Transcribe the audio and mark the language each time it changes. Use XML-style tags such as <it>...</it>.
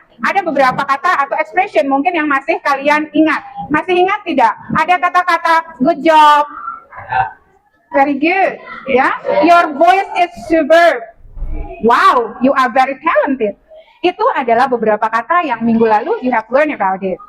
<id>Ada beberapa kata atau expression mungkin yang masih kalian ingat. Masih ingat tidak? Ada kata-kata</id> <en>good job, very good, ya. Your voice is superb. Wow, you are very talented.</en> <id>Itu adalah beberapa kata yang minggu lalu</id> <en>you have learned about it.</en>